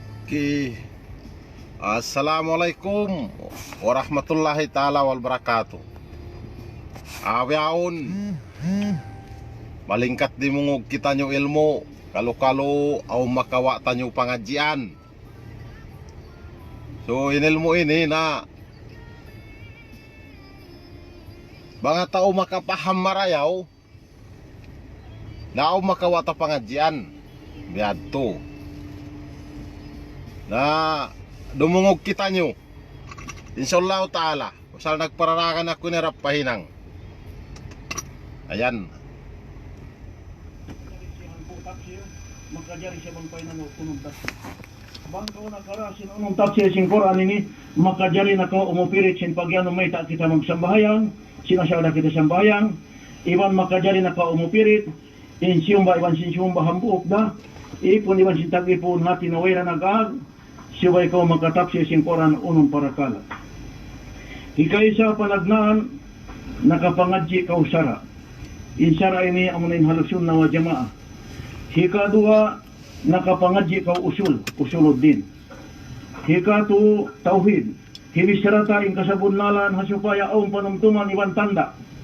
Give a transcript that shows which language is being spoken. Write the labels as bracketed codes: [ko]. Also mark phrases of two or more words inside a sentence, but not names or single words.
[tsg] Okay. [ar] السلام عليكم ورحمة الله تعالى وبركاته. [tsg] Awyaon malingkat di mungog kita nyo ilmo, kalo-kalo aw makawa tanyo pangadjian. So inilmo ini na mga tao makapaham marayaw na aw makawa ta pangadjian biadto na dumungog kita nyo [ar] إن شاء الله تعالى [tsg] usal nagpararakan ako ni Rapahinang. Ayan magkajari siya bang painan o punong taksi bangkaw na karasin unong taksi sing Quran ini makajari na ko umupirit sin pagyano may ta kita magsambahayan sinasyaw kita sambahayan iban makajari na ko umupirit iban sin siyumba hambuok da ipon iban sin tagipon natin nawira nagag siya ko makatapsi sing Quran unong parakala hikay sa panagnaan nakapangadji ka usara insara ini amunin halusun na wa jamaah hikadua nakapangadji ka usuluddin hikatu tauhid hibisarata ing kasabunnalan hasupaya aum panumtuman iban tanda